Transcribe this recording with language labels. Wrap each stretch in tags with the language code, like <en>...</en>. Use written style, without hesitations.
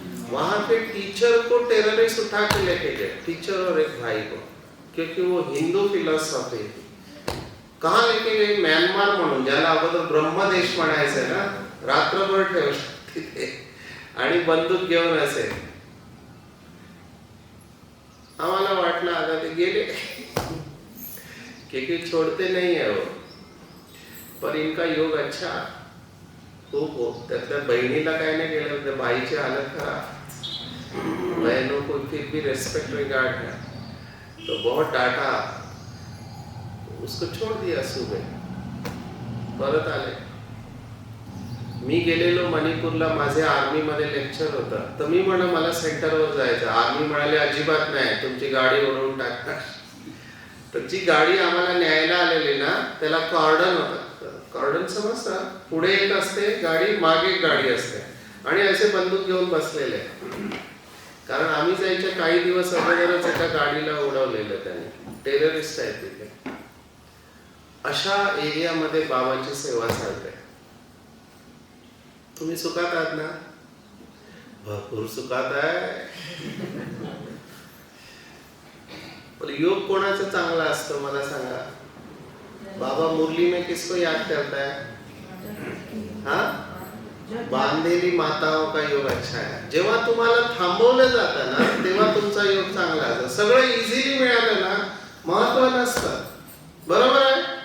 <hi>वहां पे टीचर को टेररिस्ट उठा के लेके गए, टीचर और एक भाई को, क्योंकि वो हिंदू फिलॉसॉफी. कहाँ लेके गए?</hi> <mr>म्यानमार म्हणून, ज्याला अगोदर ब्रह्मदेश म्हणायचं ना, रात्रभर ठेवलं तिथे आणि बंदूक घेऊन असे. आम्हाला वाटलं आता ते गेले,</mr> <hi>क्योंकि छोड़ते नहीं है वो. पर इनका योग अच्छा</hi> <mr>खूप हो. त्यातल्या बहिणीला काय नाही केलं, त्या बाईची हालत खराब.</mr> <hi>बहनों को फिर भी रेस्पेक्ट रिगार्ड है, तो बहुत डांटा, उसको छोड़ दिया.</hi> <mr>सुबह परत आले. मी गेलेलो मणिपूरला, माझे आर्मी मध्ये लेक्चर होतं. तर मी म्हणलं मला सेंटरवर जायचं. आर्मी म्हणाले अजिबात नाही, तुमची गाडी ओढवून टाकणार. तर जी गाडी आम्हाला न्यायला आलेली ना, त्याला कॉर्डन होतं. कॉर्डन समजतं? पुढे एक असते गाडी, मागे एक गाडी असते आणि असे बंदूक घेऊन बसलेले. कारण आम्ही जायच्या काही दिवस अगोदरच एका गाडीला उडवलेलं त्याने. टेररिस्ट आहेत तिथे. अशा एरियामध्ये बाबांची सेवा चालते. तुम्ही सुखात आहात ना? भरपूर सुखात आहे. योग कोणाचा चांगला असतो मला सांगा?</mr> <hi>बाबा मुरली में किसको याद करता है? हाँ, बांधलेली माताओं का योग अच्छा है.</hi> <mr>जेव्हा तुम्हाला थांबवलं जातं ना, तेव्हा तुमचा योग चांगला असतो. सगळं इझिली मिळालं ना, महत्व नसतं. बरोबर आहे?</mr>